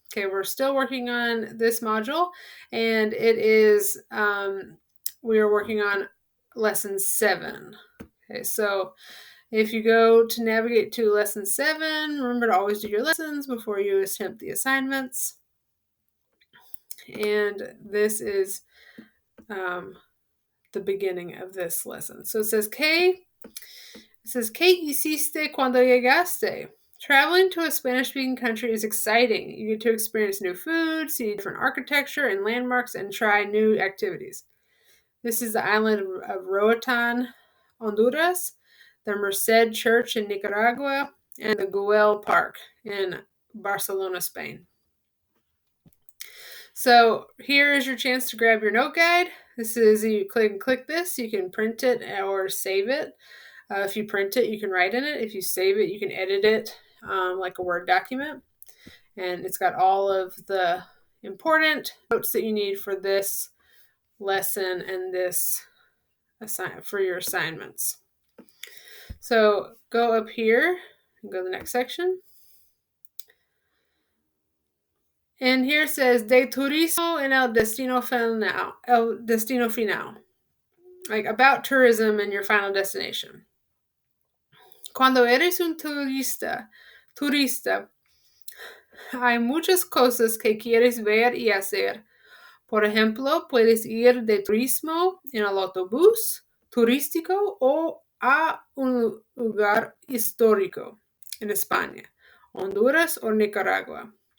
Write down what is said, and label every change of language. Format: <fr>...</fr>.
<en>Okay, we're still working on this module, and it is, we are working on Lesson 7. Okay, so if you go to navigate to Lesson 7, remember to always do your lessons before you attempt the assignments. And this is the beginning of this lesson. So it says,</en> <es>¿Qué hiciste cuando llegaste?</es> <en>Traveling to a Spanish-speaking country is exciting. You get to experience new food, see different architecture and landmarks, and try new activities. This is the island of Roatan, Honduras, the Merced Church in Nicaragua, and the Güell Park in Barcelona, Spain. So here is your chance to grab your note guide. This is, you click this, you can print it or save it. If you print it, you can write in it. If you save it, you can edit it like a Word document. And it's got all of the important notes that you need for this lesson and this for your assignments. So go up here and go to the next section. And here it says,</en> <es>de turismo en el destino final.</es> <en>Like about tourism and your final destination.</en> <es>Cuando eres un turista, hay muchas cosas que quieres ver y hacer. Por ejemplo, puedes ir de turismo en el autobús turístico o a un lugar histórico en España, Honduras o Nicaragua.</es>